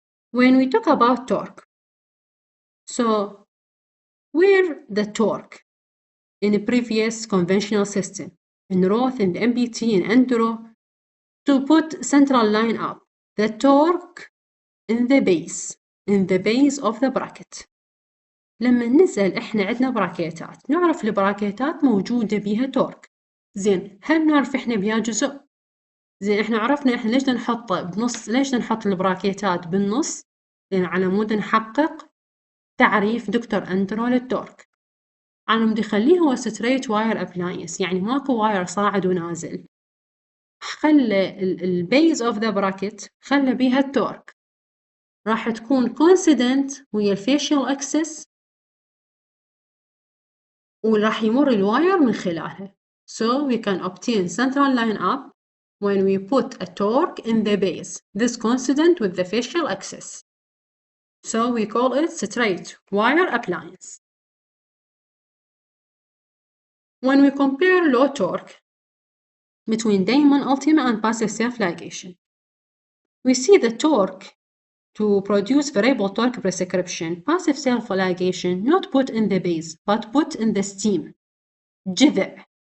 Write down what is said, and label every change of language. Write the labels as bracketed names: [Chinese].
[English] When we talk about torque, so where the torque in a previous conventional system, in Roth, in the MBT, in Andrew, to put central line up, the torque in the base of the bracket. [Arabic] لما نسأل إحنا عندنا براكيتات، نعرف البراكيتات موجودة بيها تورك. زين، هل نعرف إحنا بيها جزء؟ زين، إحنا عرفنا إحنا ليش نحطه بنص، ليش نحط البراكيتات بالنص؟ لأن على مود نحقق تعريف دكتور أندرو للتورك. على مود يخليه هو ستريت واير أبلاينس، يعني ماكو واير صاعد ونازل. خلى البيز أوف ذا براكت خلى بيها التورك. راح تكون coincident ويا الفيشيال اكسس وراح يمر الواير من خلالها. [English] So we can obtain central line up when we put a torque in the base. This coincident with the facial axis. So we call it straight wire appliance. When we compare low torque between Damon Ultima and passive self-ligation, we see the torque to produce variable torque prescription, passive self-ligation not put in the base, but put in the stem, جذع.